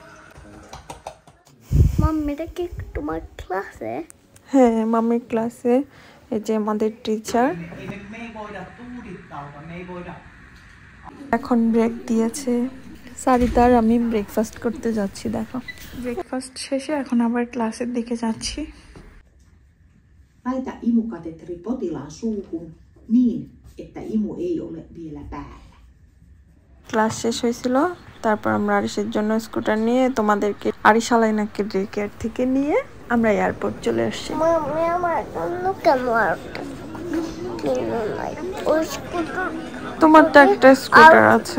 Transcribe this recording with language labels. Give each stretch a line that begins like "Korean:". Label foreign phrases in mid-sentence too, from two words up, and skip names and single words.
Bangla: মাম্মিটা কি তোমার ক্লাসে? হ্যাঁ, মামির ক্লাসে। এই যে আমাদের টিচার। এখন ব্রেক দিয়েছে। সারিতার আমি ব্রেকফাস্ট করতে যাচ্ছি। দেখো, ব্রেকফাস্ট শেষে এখন আবার ক্লাসের দিকে যাচ্ছি।
Finnish: Laita imukateteri potilaan suuhun niin, että imu ei ole vielä päällä.
Bangla: ক্লাস শেষ হয়েছিল, তারপর আমরা আরিশের জন্য স্কুটার নিয়ে তোমাদেরকে আরিশ আলাইনাকে ডে কেয়ার থেকে নিয়ে আমরা এয়ারপোর্ট চলে আসছি। মাম্মি আমার জন্য কেন তোমার তো একটা স্কুটার আছে।